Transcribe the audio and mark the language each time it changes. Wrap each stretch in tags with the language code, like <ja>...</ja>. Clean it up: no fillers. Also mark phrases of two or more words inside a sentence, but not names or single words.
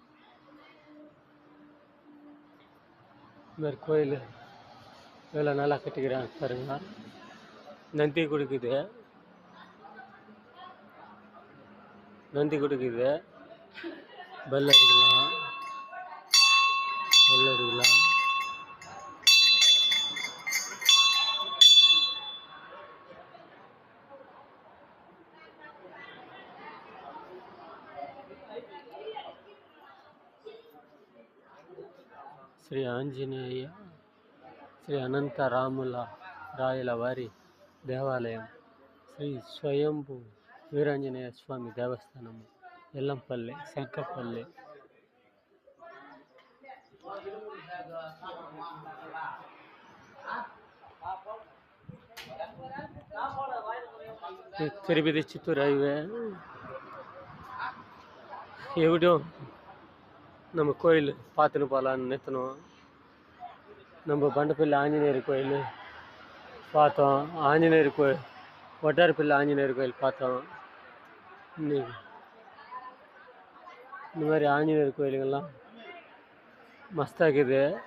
<ta>இந்த மாதிரி கோயில் இவ்வளோ நல்லா கட்டிக்கிறாங்க பாருங்க. நந்தி கொடுக்குது, நந்தி கொடுக்குது. பெல் அடிக்கலாம், பெல் அடிக்கலாம்.</ta> <te>శ్రీ ఆంజనేయ శ్రీ అనంత రాముల రాయల వారి దేవాలయం, శ్రీ స్వయంభూ వీరాంజనేయ స్వామి దేవస్థానము, ఎల్లంపల్లి, శంకపల్లి. తిరుపతి చిత్తూరు హైవే.</te> <ta>எப்படியோ நம்ம கோயில் பார்த்துன்னு போகலான்னு நிறுத்தணும். நம்ம பண்டப்பள்ளி ஆஞ்சநேயர் கோயில் பார்த்தோம், ஆஞ்சநேயர் கோயில் ஒட்டாரப்பள்ளி ஆஞ்சநேயர் கோயில் பார்த்தோம். இன்னைக்கு இந்த மாதிரி ஆஞ்சநேயர் கோயிலுங்கள்லாம் மஸ்தாக்குது.</ta>